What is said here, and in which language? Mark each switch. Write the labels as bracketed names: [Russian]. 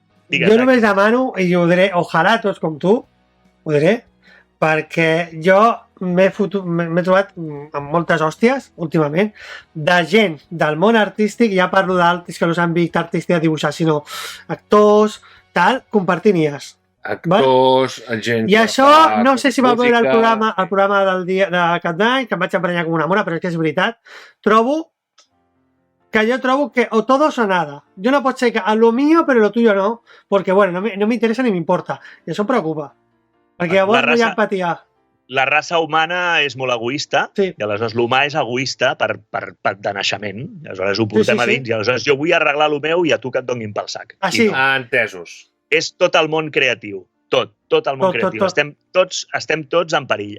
[Catalan] Jo només demano, i ho diré, ojalà tots com tu, ho diré, perquè jo m'he trobat amb moltes hòsties, últimament, de gent del món artístic, ja parlo d'altres que no s'han vist artístic de dibuixar, sinó actors, tal, compartint IAs. Actors, gent... I això, no sé si va veure el programa del dia de Cap d'Any, que em vaig emprenyar com una mona, però és que és veritat, trobo que [Spanish] o todos o nada. Yo no puedo ser que a lo mío, pero lo tuyo no, porque bueno, no me interesa ni me importa. [Catalan] I això em preocupa, perquè llavors no hi ha empatia. La raça humana és molt egoista, sí. I aleshores l'humà és egoista de naixement. Aleshores ho portem a dins, i aleshores jo vull arreglar el meu i a tu que et donin pel sac. Ah, sí? Entesos. És tot el món creatiu. Tot el món creatiu. Estem tots en perill.